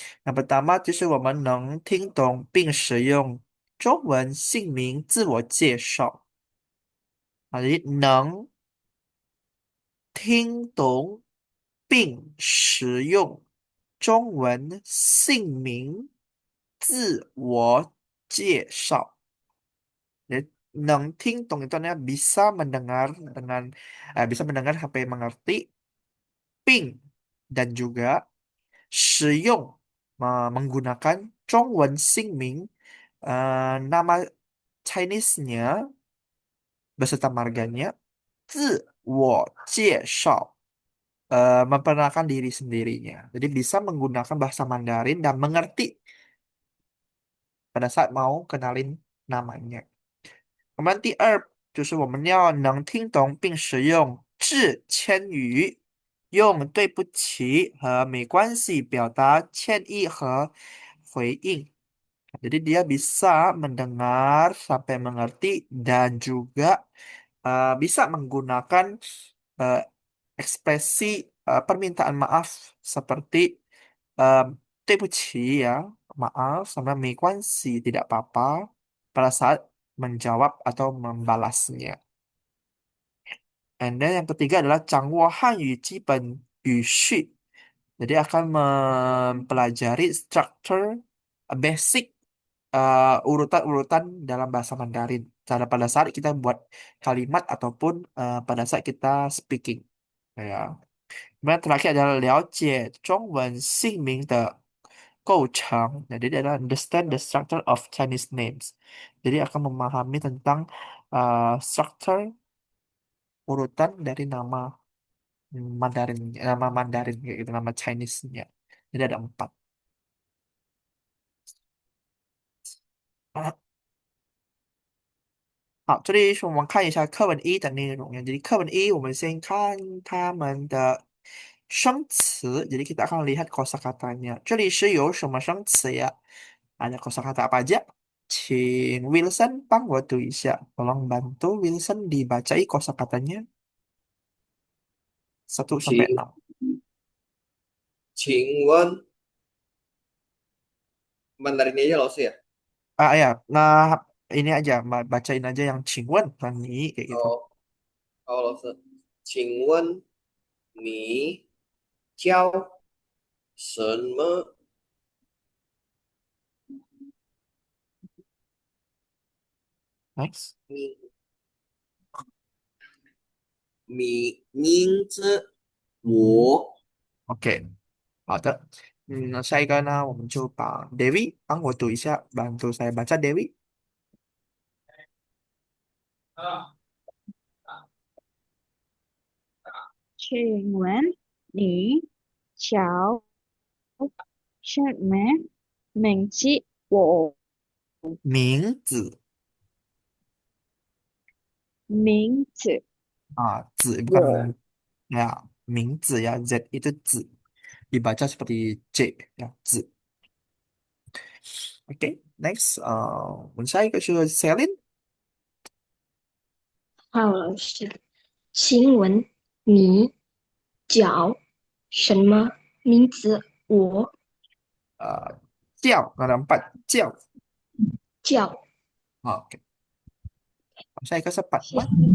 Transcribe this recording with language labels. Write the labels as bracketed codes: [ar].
[id] Yang pertama [zh] 就是我们能听懂并使用中文姓名自我介绍. Jadi 能听懂并使用中文姓名自我介绍. [id] Jadi, [zh] 能听懂 [id] itu artinya bisa mendengar dengan bisa mendengar sampai mengerti, [zh] 并 [id] dan juga [zh] 使用 [id] menggunakan [zh] 中文姓名 [id] nama Chinese-nya beserta marganya [zh] 自我介绍, [id] memperkenalkan diri sendirinya. Jadi bisa menggunakan bahasa Mandarin dan mengerti pada saat mau kenalin namanya. [zh] Kemudian 第二就是我们要能听懂并使用致歉语，用对不起和没关系表达歉意和回应. [id] Jadi dia bisa mendengar sampai mengerti dan juga bisa menggunakan eh, ekspresi permintaan maaf seperti eh, [zh] 对不起 [id] ya, maaf, sama [zh] 没关系 [id] tidak apa-apa pada saat menjawab atau membalasnya. [en] And then [id] yang ketiga adalah [zh] 掌握汉语基本语序. [id] Jadi akan mempelajari [en] structure basic [id] urutan-urutan dalam bahasa Mandarin. Cara pada saat kita buat kalimat ataupun pada saat kita speaking. Ya. Kemudian terakhir adalah [zh] 了解中文姓名的构成. [id] Jadi dia adalah [en] understand the structure of Chinese names. [id] Jadi akan memahami tentang structure urutan dari nama Mandarin kayak gitu, nama Chinese-nya. Jadi ada 4. [zh] 好，这里是我们看一下课文一的内容ya. Jadi 课文一 我们先看他们的生词. [id] Jadi kita akan lihat kosakatanya. [zh] 这里是有什么生词 ya? [id] Ada kosakata apa aja? [zh] 请 Wilson 帮我读一下. [id] Tolong bantu Wilson dibacai kosakatanya 1 sampai [zh] 请 6. 请问 [id] Mandarin aja loh sih ya. Ya, nah ini aja, bacain aja yang [zh] 请问 [id] bukan kayak gitu. [zh] Oh, oh 老师，请问你叫什么 [en] Next. [zh] 名字？嗯我 OK，好的。那下一个呢，我们就把 Devi 帮我读一下 [id] bantu saya baca [zh] Devi。请问你叫什么名字？我名字名字子我 [id] bukan ya, 名字 ya, Z itu 子 dibaca seperti J ya, 子 [zh] Oke, next，我们下一个是 Celine，好，老师，请问你叫什么名字？我叫那两板叫。叫好，OK，下一个是板吗？